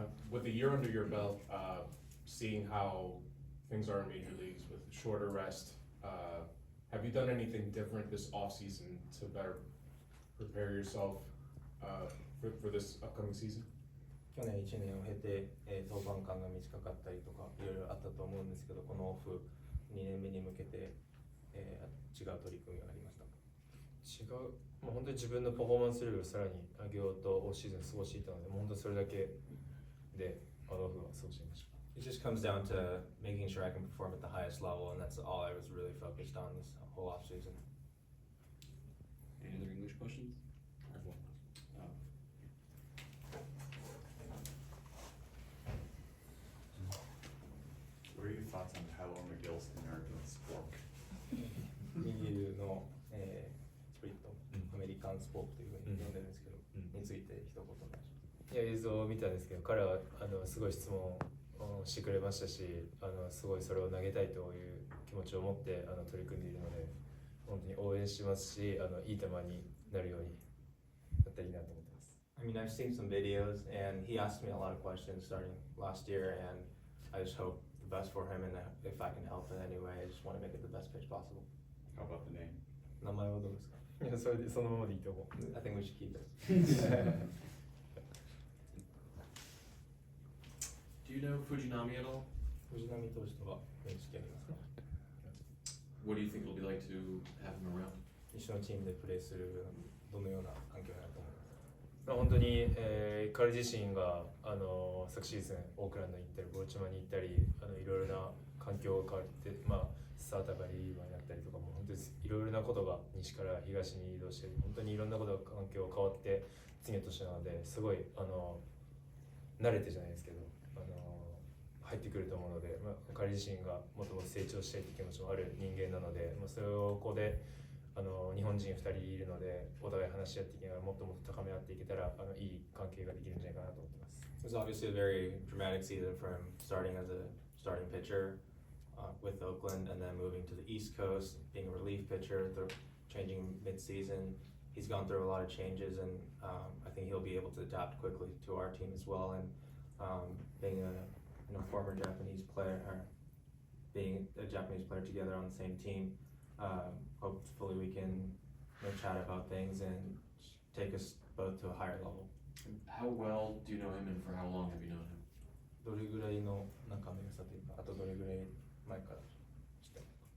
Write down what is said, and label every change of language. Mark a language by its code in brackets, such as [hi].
[en] With a year under your belt, seeing how things are in major leagues with shorter rest, have you done anything different this offseason to better prepare yourself for this upcoming season? [ja] 去年1年を経て、登板間が短かったりとかいろいろあったと思うんですけど、このオフ2年目に向けて、違う取り組みがありましたか？違う、もう本当に自分のパフォーマンスレベルをさらに上げようとオフシーズン過ごしていたので、もう本当にそれだけでオフは過ごしていました。 [en] It just comes down to making sure I can perform at the highest level, and that's all I was really focused on this whole off season. Any other English questions? I have one. What are your thoughts on how McGill's American sport? [ja] 右の、スプリット、アメリカンスポークというふうに呼んでるんですけど、について一言お願いします。いや映像を見たんですけど、彼はすごい質問をしてくれましたし、すごいそれを投げたいという気持ちを持って取り組んでいるので、本当に応援しますし、いい球になるようになったらいいなと思ってます。 [en] I mean, I've seen some videos, and he asked me a lot of questions starting last year, and I just hope the best for him, and if I can help in any way, I just want to make it the best pitch possible. How about the name? [ja] 名前はどうですか？いや、それでそのままでいいと思う。 [en] I think we should keep it. Do you know Fujinami at all? [ja] 藤浪投手とは面識ありますか？ [en] What do you think it'll be like to have him around? [ja] 一緒のチームでプレーするどのような環境になると思いますか？本当に、彼自身が昨シーズンオークランドに行ったりボルチマに行ったりいろいろな環境が変わって、スターターがリリーバーになったりとかも本当にいろいろなことが西から東に移動して本当にいろんなことが環境が変わって次の年なのですごい慣れてじゃないですけど入ってくると思うので、彼自身がもっともっと成長したいという気持ちもある人間なので、それをここで日本人2人いるのでお互い話し合っていきながらもっともっと高め合っていけたらいい関係ができるんじゃないかなと思ってます。 [en] It was obviously a very dramatic season for him, starting as a starting pitcher with Oakland and then moving to the East Coast, being a relief pitcher, changing mid-season. He's gone through a lot of changes, and I think he'll be able to adapt quickly to our team as well. And being a former Japanese player, or being a Japanese player together on the same team, hopefully we can chat about things and take us both to a higher level. How well do you know him, and for how long have you known him? [ja] どれぐらいの中身さというか、あとどれぐらい前からしてる